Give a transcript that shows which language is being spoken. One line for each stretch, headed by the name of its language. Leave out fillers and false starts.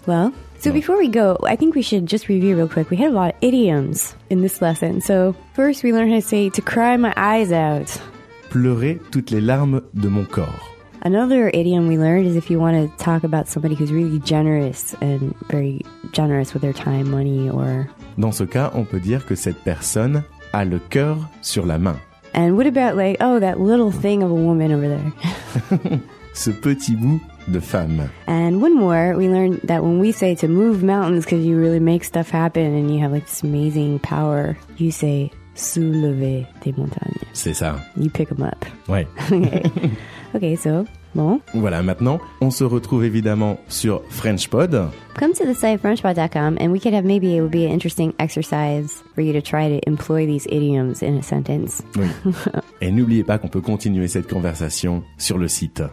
English: Well, so before we go, I think we should just review real quick. We had a lot of idioms in this lesson. So first, we learned how to say to cry my eyes out.
French: Pleurer toutes les larmes de mon corps.
English: Another idiom we learned is if you want to talk about somebody who's really generous and very generous with their time, money, or...
French: Dans ce cas, on peut dire que cette personne a le cœur sur la main.
English: And what about like, oh, that little thing of a woman over there.
French: Ce petit bout de femme.
English: And one more, we learned that when we say to move mountains because you really make stuff happen and you have like this amazing power, you say
French: soulever des montagnes. C'est ça.
English: You pick them up.
French: Ouais.
English: Okay, so, bon.
French: Voilà, maintenant, on se retrouve évidemment sur FrenchPod.
English: Come to the site FrenchPod.com and we could have maybe it would be an interesting exercise for you to try to employ these idioms in a sentence.
French: Oui. Et n'oubliez pas qu'on peut continuer cette conversation sur le site.